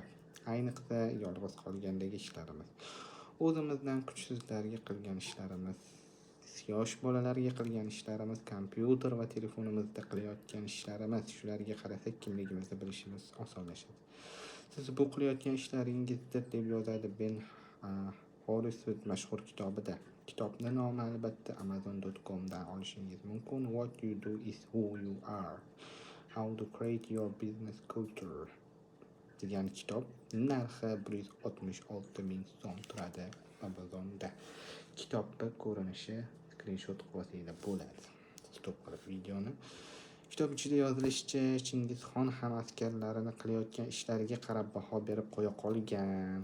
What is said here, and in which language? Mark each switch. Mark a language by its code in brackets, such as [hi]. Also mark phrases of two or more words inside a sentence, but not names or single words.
[uz] Ayniqsa yolg'iz qolgandagi ishlarimiz. O'zimizdan kuchsizlarga qilgan ishlarimiz, yosh bolalarga qilgan ishlarimiz, kompyuter va telefonimizda qilayotgan ishlarimiz, shularga qarasak kimligimizni bilishimiz osonlashadi. Siz bu qilayotgan ishlaringizdir deb yozadi Ben Horowitz mashhur kitobida. Kitobning nomi albatta Amazon.com dan olishingiz mumkin. [en] What you do is who you are. How to create your business culture [uz] degan kitob. Narxi 166 ming so'm turadi Amazonda. Kitobning ko'rinishi screenshot qilsanglar bo'ladi. Stop qilib videoni. Kitob ichida yozilishicha, Chingizxon ham askarlarini qilayotgan ishlariga qarab baho berib qo'ya qolgan.